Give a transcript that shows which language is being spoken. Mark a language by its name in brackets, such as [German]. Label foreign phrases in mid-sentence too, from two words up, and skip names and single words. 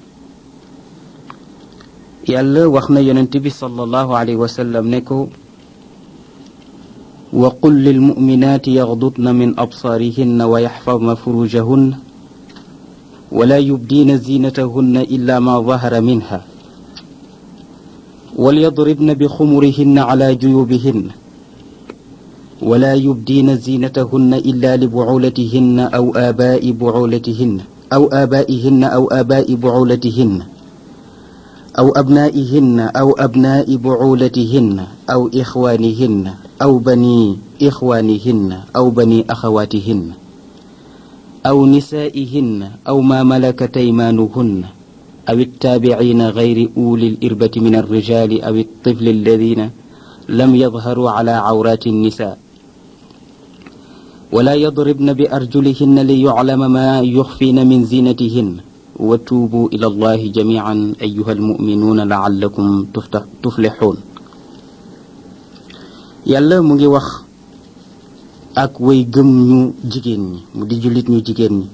[Wolof] yàlla wax na yonent bi [Arabic] صلى الله عليه وسلم [Wolof] ne ko [Arabic] وقل للمؤمنات يغضضن من أبصارهن ويحفظن فروجهن ولا يبدين زينتهن إلا ما ظهر منها وليضربن بخمرهن على جيوبهن ولا يبدين زينتهن إلا لبعولتهن أو آباء بعولتهن أو آبائهن أو آباء بعولتهن أو أبنائهن أو أبناء بعولتهن أو إخوانهن أو بني إخوانهن أو بني أخواتهن أو نسائهن أو ما ملكت أيمانهن أو التابعين غير أولي الإربة من الرجال أو الطفل الذين لم يظهروا على عورات النساء ولا يضربن بأرجلهن ليعلم ما يخفين من زينتهن وتوبوا إلى الله جميعا أيها المؤمنون لعلكم تفلحون. [Wolof] yàlla mu ngi wax ak way gëm ñu jigéen ñi, mu di jullit ñu jigéen ñi.